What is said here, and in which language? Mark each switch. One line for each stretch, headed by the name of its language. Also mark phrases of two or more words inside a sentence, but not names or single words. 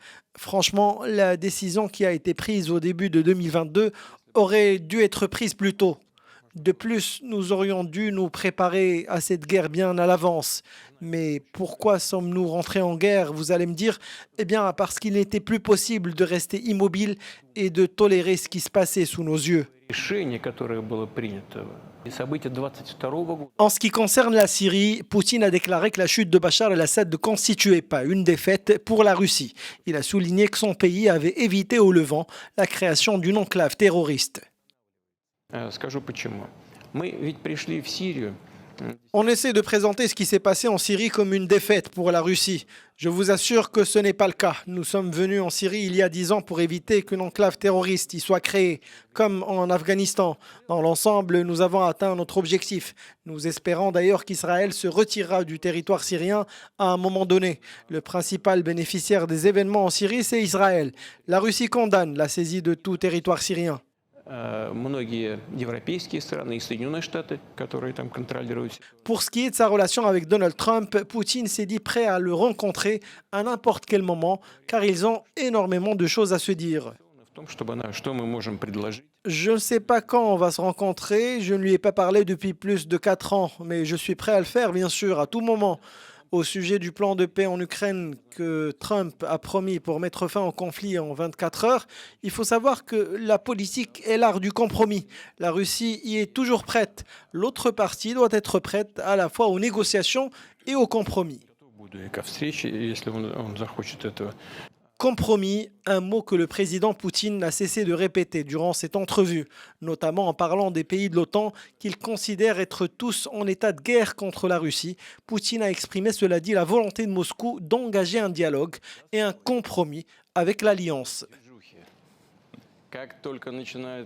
French: Franchement, la décision qui a été prise au début de 2022 aurait dû être prise plus tôt. De plus, nous aurions dû nous préparer à cette guerre bien à l'avance. Mais pourquoi sommes-nous rentrés en guerre, vous allez me dire? Eh bien, parce qu'il n'était plus possible de rester immobile et de tolérer ce qui se passait sous nos yeux.
Russian: Решение, которое было принято, и события 22 года.
French: En ce qui concerne la Syrie, Poutine a déclaré que la chute de Bachar el-Assad ne constituait pas une défaite pour la Russie. Il a souligné que son pays avait évité au Levant la création d'une enclave terroriste.
Russian: Скажу почему. Мы ведь пришли в Сирию.
French: On essaie de présenter ce qui s'est passé en Syrie comme une défaite pour la Russie. Je vous assure que ce n'est pas le cas. Nous sommes venus en Syrie il y a 10 ans pour éviter qu'une enclave terroriste y soit créée, comme en Afghanistan. Dans l'ensemble, nous avons atteint notre objectif. Nous espérons d'ailleurs qu'Israël se retirera du territoire syrien à un moment donné. Le principal bénéficiaire des événements en Syrie, c'est Israël. La Russie condamne la saisie de tout territoire syrien.
Russian: Многие европейские страны и Соединенные Штаты, которые там контролируют.
French: Pour ce qui est de sa relation avec Donald Trump, Poutine s'est dit prêt à le rencontrer à n'importe quel moment, car ils ont énormément de choses à se dire.
Russian: В том, чтобы что мы можем предложить.
French: Je ne sais pas quand on va se rencontrer, je ne lui ai pas parlé depuis plus de 4 ans, mais je suis prêt à le faire, bien sûr, à tout moment. Au sujet du plan de paix en Ukraine que Trump a promis pour mettre fin au conflit en 24 heures, il faut savoir que la politique est l'art du compromis. La Russie y est toujours prête. L'autre partie doit être prête à la fois aux négociations et au compromis.
Russian: Буду и ко встрече, если он захочет этого.
French: Compromis, un mot que le président Poutine n'a cessé de répéter durant cette entrevue, notamment en parlant des pays de l'OTAN qu'il considère être tous en état de guerre contre la Russie. Poutine a exprimé, cela dit, la volonté de Moscou d'engager un dialogue et un compromis avec l'Alliance.
Russian: Как только начинает